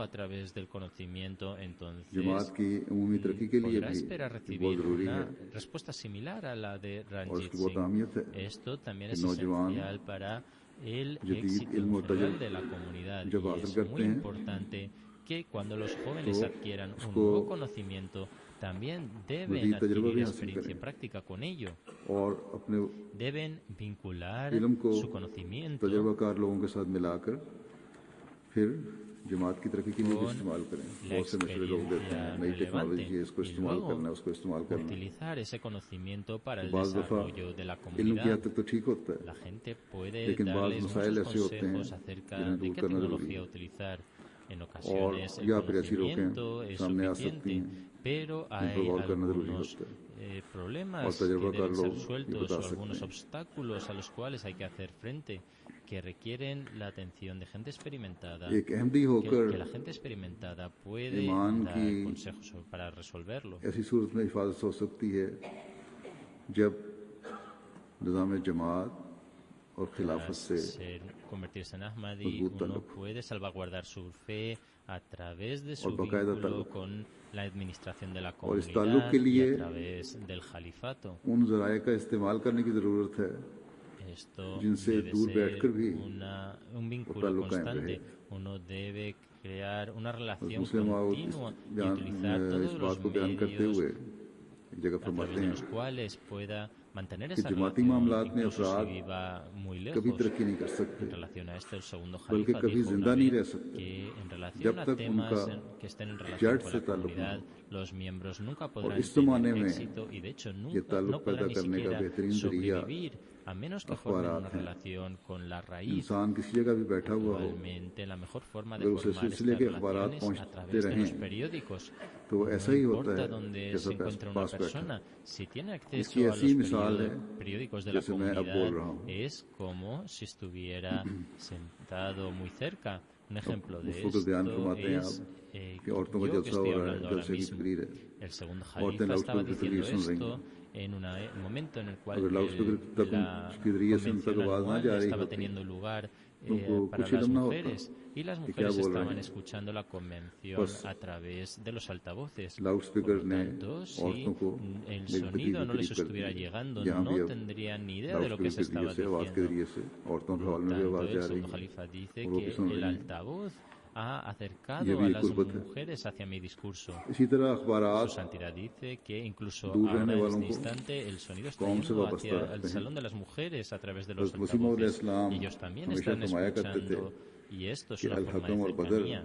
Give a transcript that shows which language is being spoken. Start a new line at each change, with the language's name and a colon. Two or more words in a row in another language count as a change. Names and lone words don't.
Urdu: جماعت کی عمومی ترقی کے لیے بھی بہت ضروری ہے اور اس کی بہت اہمیت ہے کہ نوجوان جدید علم اور تجربہ جب حاصل کرتے ہیں تو اس کو
Spanish: también deben
Urdu: مزید تجربہ بھی
Spanish: adquirir
Urdu: हासिल
Spanish: experiencia
Urdu: करें
Spanish: práctica con ello.
Urdu: اور اپنے
Spanish: Deben vincular
Urdu: علم کو
Spanish: su conocimiento
Urdu: تجربہ کار لوگوں کے ساتھ ملا کر پھر جماعت کی ترقی کے لیے بھی استعمال کریں. بہت سے مشورے لوگ دیتے ہیں، نئی ٹیکنالوجی ہے، اس کو استعمال کرنا ہے، اس کو استعمال کرنا ہے.
Spanish: utilizar ese conocimiento para el
Urdu: بعض دفعہ
Spanish: desarrollo de la
Urdu: علم کی حد
Spanish: comunidad.
Urdu: تک تو ٹھیک ہوتا ہے,
Spanish: La gente puede
Urdu: لیکن بعض
Spanish: darles
Urdu: मसाइल
Spanish: muchos
Urdu: ایسے ہوتے ہیں
Spanish: consejos acerca
Urdu: जिन्हें
Spanish: de
Urdu: दूर
Spanish: qué
Urdu: کرنا ضروری
Spanish: tecnología
Urdu: है
Spanish: utilizar. En
Urdu: और
Spanish: ocasiones el
Urdu: یا پھر ایسی روکیں
Spanish: conocimiento es
Urdu: سامنے آ سکتی
Spanish: suficiente,
Urdu: हैं
Spanish: pero
Urdu: جن پر
Spanish: hay
Urdu: غور کرنا ضروری
Spanish: algunos
Urdu: ہوتا ہے اور
Spanish: problemas que
Urdu: तजुर्बाकार
Spanish: deben
Urdu: लोग
Spanish: ser
Urdu: ये
Spanish: sueltos
Urdu: बता
Spanish: o
Urdu: सकते
Spanish: algunos
Urdu: हैं।
Spanish: obstáculos a los cuales hay que hacer frente que requieren la atención de gente experimentada,
Urdu: ایک احمدی ہو کر
Spanish: que la gente experimentada puede
Urdu: ईमान
Spanish: dar
Urdu: की
Spanish: consejos para resolverlo.
Urdu: ایسی صورت میں حفاظت ہو سکتی ہے جب نظام جماعت اور خلافت سے
Spanish: Convertirse en Ahmadi,
Urdu: मजबूत
Spanish: uno
Urdu: ताल्लुक
Spanish: puede salvaguardar su fe a través de su
Urdu: اور باقاعدہ
Spanish: vínculo
Urdu: ताल्लुक
Spanish: con la administración de la
Urdu: اور اس تعلق
Spanish: comunidad
Urdu: के
Spanish: y
Urdu: लिए
Spanish: a través del califato.
Urdu: ان ذرائع کا استعمال کرنے کی ضرورت ہے
Spanish: Esto
Urdu: जिनसे
Spanish: debe
Urdu: दूर
Spanish: ser
Urdu: بیٹھ کر بھی
Spanish: un vínculo
Urdu: تعلق قائم
Spanish: constante.
Urdu: रहे।
Spanish: Uno debe crear una relación
Urdu: मुस्लिम
Spanish: continua y utilizar
Urdu: इस
Spanish: todos los
Urdu: بات کو بیان کرتے
Spanish: medios
Urdu: ہوئے ایک جگہ
Spanish: a
Urdu: फरमाते
Spanish: través de
Urdu: हैं
Spanish: los cuales pueda mantener
Urdu: कि
Spanish: esa
Urdu: जमाती
Spanish: relación,
Urdu: معاملات میں
Spanish: incluso
Urdu: अफराद
Spanish: si viva muy
Urdu: कभी
Spanish: lejos.
Urdu: ترقی نہیں کر سکتے
Spanish: En relación a esto, el segundo
Urdu: बल्कि
Spanish: jalifa
Urdu: कभी
Spanish: dijo
Urdu: जिंदा
Spanish: una
Urdu: नहीं
Spanish: vez
Urdu: رہ سکتے
Spanish: que en relación
Urdu: जब
Spanish: a
Urdu: तक
Spanish: temas
Urdu: उनका
Spanish: que estén en
Urdu: जड़
Spanish: relación con
Urdu: से
Spanish: la
Urdu: تعلق نہ
Spanish: comunidad,
Urdu: हो।
Spanish: los miembros nunca
Urdu: और
Spanish: podrán
Urdu: اس زمانے
Spanish: tener
Urdu: में
Spanish: éxito y de hecho
Urdu: ये
Spanish: nunca
Urdu: ताल्लुक
Spanish: no
Urdu: पैदा
Spanish: podrán ni
Urdu: کرنے کا
Spanish: siquiera
Urdu: بہترین ذریعہ
Spanish: sobrevivir a menos que formen
Urdu: अखबारात
Spanish: una
Urdu: हैं।
Spanish: relación con la raíz.
Urdu: انسان کسی جگہ بھی بیٹھا ہوا ہو
Spanish: Actualmente, la mejor forma de
Urdu: اگر اسے
Spanish: formar
Urdu: सिलसिले
Spanish: estas
Urdu: کے اخبارات
Spanish: relaciones a
Urdu: पहुंचते
Spanish: través de los
Urdu: रहें
Spanish: periódicos.
Urdu: तो
Spanish: No
Urdu: ایسا ہی ہوتا
Spanish: importa
Urdu: है
Spanish: donde
Urdu: जैसा
Spanish: se encuentre una
Urdu: پاس بیٹھا.
Spanish: persona, si tiene acceso
Urdu: इसकी
Spanish: a
Urdu: ऐसी
Spanish: los
Urdu: مثال ہے
Spanish: periódicos de la
Urdu: جیسے میں اب بول رہا
Spanish: comunidad,
Urdu: हूँ।
Spanish: es como si estuviera sentado muy cerca. Un ejemplo de
Urdu: اس وقت بیان
Spanish: esto
Urdu: فرماتے ہیں
Spanish: es
Urdu: آپ کہ عورتوں کا
Spanish: yo que
Urdu: जलसा
Spanish: estoy
Urdu: ہو رہا ہے,
Spanish: hablando ahora
Urdu: جلسے کی
Spanish: mismo.
Urdu: تقریر ہے,
Spanish: El segundo
Urdu: औरतें
Spanish: jalifa estaba
Urdu: لاؤڈ سپیکر کی
Spanish: diciendo
Urdu: تقریر سن رہی
Spanish: esto
Urdu: हैं।
Spanish: en un momento en el cual
Urdu: اگر لاؤڈ سپیکر
Spanish: la
Urdu: کے ذریعے سے ان تک
Spanish: convención
Urdu: آواز نہ
Spanish: anual
Urdu: جا رہی
Spanish: estaba
Urdu: होती
Spanish: teniendo lugar
Urdu: تو ان کو
Spanish: para
Urdu: कुछ
Spanish: las
Urdu: علم نہ ہوتا
Spanish: mujeres y las
Urdu: کہ کیا
Spanish: mujeres
Urdu: بول رہے
Spanish: estaban
Urdu: हैं।
Spanish: escuchando la convención
Urdu: बस
Spanish: a través de los altavoces.
Urdu: लाउडस्पीकर
Spanish: Por lo
Urdu: ने
Spanish: tanto, si
Urdu: عورتوں کو
Spanish: el
Urdu: नेगेटिव
Spanish: sonido no les
Urdu: تقریر کر
Spanish: estuviera
Urdu: दी।
Spanish: llegando,
Urdu: یہاں بھی
Spanish: no
Urdu: अब
Spanish: tendrían ni idea de lo que se
Urdu: لاؤڈ سپیکر کے
Spanish: estaba
Urdu: ذریعے سے آواز کے
Spanish: diciendo.
Urdu: ذریعے سے عورتوں کے
Spanish: Por
Urdu: हॉल
Spanish: lo
Urdu: میں بھی
Spanish: tanto,
Urdu: आवाज़
Spanish: el
Urdu: جا رہی
Spanish: segundo
Urdu: है
Spanish: jalifa dice
Urdu: اور وہ بھی
Spanish: que
Urdu: सुन
Spanish: el
Urdu: رہی ہیں.
Spanish: altavoz ha acercado a las mujeres hacia mi discurso. Su santidad dice que incluso ahora en este instante el sonido está yendo hacia el salón de las mujeres a través de los altavoces. Ellos también están escuchando, y esto es una forma de cercanía.